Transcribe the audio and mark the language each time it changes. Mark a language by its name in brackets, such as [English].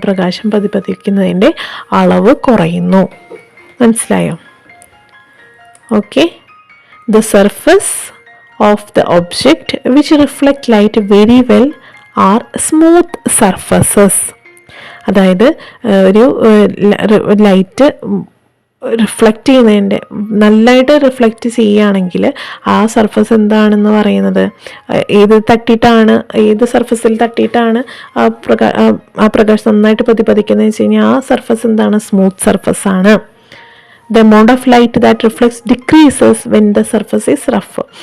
[Malayalam] പ്രകാശം പ്രതിപതിക്കുന്നതിൻ്റെ അളവ് കുറയുന്നു. മനസ്സിലായോ? Okay. [English] The surface of the object which reflect light very well are smooth surfaces. [Malayalam] അതായത് ഒരു ലൈറ്റ് റിഫ്ലക്റ്റ് ചെയ്യുന്നതിൻ്റെ നല്ലതായിട്ട് റിഫ്ലക്റ്റ് ചെയ്യുകയാണെങ്കിൽ ആ സർഫസ് എന്താണെന്ന് പറയുന്നത്, ഏത് സർഫസിൽ തട്ടിയിട്ടാണ് ആ പ്രകാശം നന്നായിട്ട് പ്രതിപതിക്കുന്നത് വെച്ച് കഴിഞ്ഞാൽ ആ സർഫസ് എന്താണ്? സ്മൂത്ത് സർഫസ് ആണ്. [English] The amount of light that reflects decreases when the surface is rough.